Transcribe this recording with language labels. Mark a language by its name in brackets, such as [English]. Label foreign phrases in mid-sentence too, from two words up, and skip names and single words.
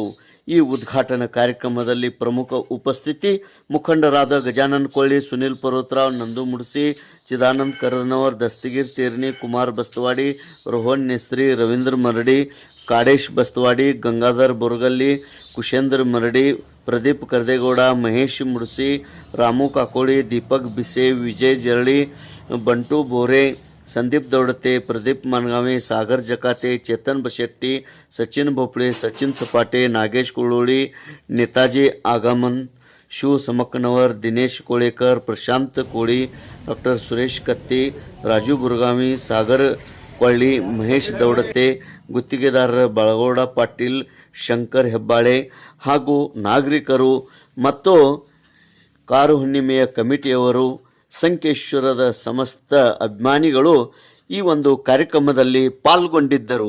[Kannada] ಈ ಉದ್ಘಾಟನಾ ಕಾರ್ಯಕ್ರಮದಲ್ಲಿ ಪ್ರಮುಖ ಉಪಸ್ಥಿತಿ ಮುಖಂಡರಾದ ಗಜಾನನ್ ಕೊಳ್ಳಿ, ಸುನಿಲ್ ಪರ್ವತರಾವ್, ನಂದು ಮುಡ್ಸಿ, ಚಿದಾನಂದ್ ಕರನವರ್, ದಸ್ತಗೀರ್ ತೇರ್ನಿ, ಕುಮಾರ್ ಬಸ್ತವಾಡಿ, ರೋಹನ್ ನೆಸ್ರಿ, ರವೀಂದ್ರ ಮರಡಿ, ಕಾಡೇಶ್ ಬಸ್ತವಾಡಿ, ಗಂಗಾಧರ್ ಬೊರಗಲ್ಲಿ, ಕುಶೇಂದ್ರ ಮರಡಿ, ಪ್ರದೀಪ್ ಕರದೇಗೌಡ, ಮಹೇಶ್ ಮುಡ್ಸಿ, ರಾಮು ಕಾಕೋಳಿ, ದೀಪಕ್ ಬಿಸೆ, ವಿಜಯ್ ಜರಳಿ, ಬಂಟು ಬೋರೆ, संदीप दौड़ते, प्रदीप मानगावे, सागर जकाते, चेतन बशेट्टी, सचिन भोपळे, सचिन सपाटे, नागेश कुळोळी, नेताजी आगमन, शिव समकनवर, दिनेश कोळेकर, प्रशांत कोळी, डॉक्टर सुरेश कत्ती, राजू बुरगावी, सागर ಕೊಳ್ಳಿ, ಮಹೇಶ್ ದೌಡತೆ, ಗುತ್ತಿಗೆದಾರ ಬಾಳಗೌಡ ಪಾಟೀಲ್, ಶಂಕರ್ ಹೆಬ್ಬಾಳೆ ಹಾಗೂ ನಾಗರಿಕರು ಮತ್ತು ಕಾರು ಹುಣ್ಣಿಮೆಯ ಕಮಿಟಿಯವರು, ಸಂಕೇಶ್ವರದ ಸಮಸ್ತ ಅಭಿಮಾನಿಗಳು ಈ ಒಂದು ಕಾರ್ಯಕ್ರಮದಲ್ಲಿ ಪಾಲ್ಗೊಂಡಿದ್ದರು.